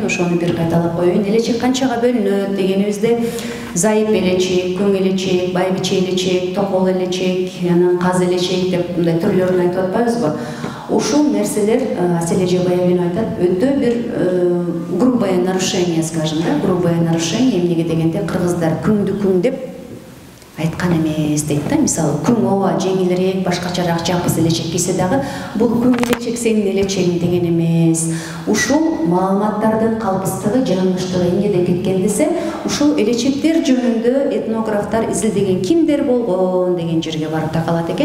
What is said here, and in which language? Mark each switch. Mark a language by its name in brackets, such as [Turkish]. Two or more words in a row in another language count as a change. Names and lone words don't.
[Kyrgyz] Ошону бир кайталап коеюн. Элечек канчага бөлүнөт дегенибизде зайып элечек, көң элечек, байбиче элечек, токол элечек, анан каз элечек деп мындай түрлөрүн айтып атпайбызбы? Ушул нерселер, Аселе Жабаевна айтат, өтө бир [Russian] грубое нарушение, скажем, да, грубое нарушение. [Kyrgyz] Эмнеге дегенде кыргыздар күңдү күң деп айткан эмес дейт да. Мисалы, күң ооба жеңилирээк, башкачараак жапыз элечек кийсе дагы бул күң элечек сенин элечегиң деген эмес. Ушул маалыматтардын калпыстыгы, жаңылыштыгы эмнеде кеткен десе, ушул элечектер жөнүндө этнографтар изилдеген кимдер болгон деген жерге барып такалат экен.